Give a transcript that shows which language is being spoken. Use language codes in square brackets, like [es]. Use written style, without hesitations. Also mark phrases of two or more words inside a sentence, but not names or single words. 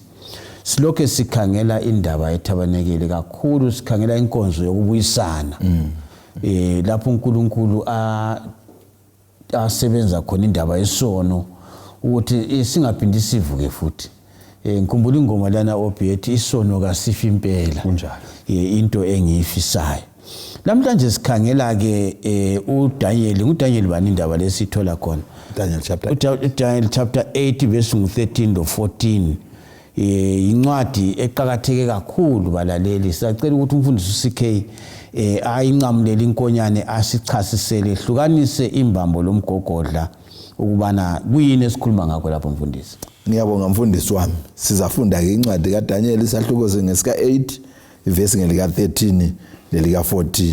[nd] Silokho sikhangela indaba ethabanekile kakhulu, sikhangela inkonzo yokubuyisana lapho uNkulunkulu asebenza khona indaba yesono ukuthi singaphindi sivuke futhi. Ngikhumbula ingoma lana obethi isono kasifi impela kunjalo, into engiyifisayo. Namhlanje sikhangela ke uDaniel bani indaba lesithola khona Daniel [en] chapter 8 verse 13 to 14. [nd] Incwadi eqhakatheke kakhulu balaleli. Sicela ukuthi umfundisi uCK ayinqamulele inkonyane asichasisele hlukanise imbambo lomgogodla ukubana kuyini esikhuluma ngakho lapho mfundisi. Ngiyabonga mfundisi wami. Sizafunda ke incwadi kaDaniel isahluko ngesika 8 ivesi ngelika 13 lelika 14.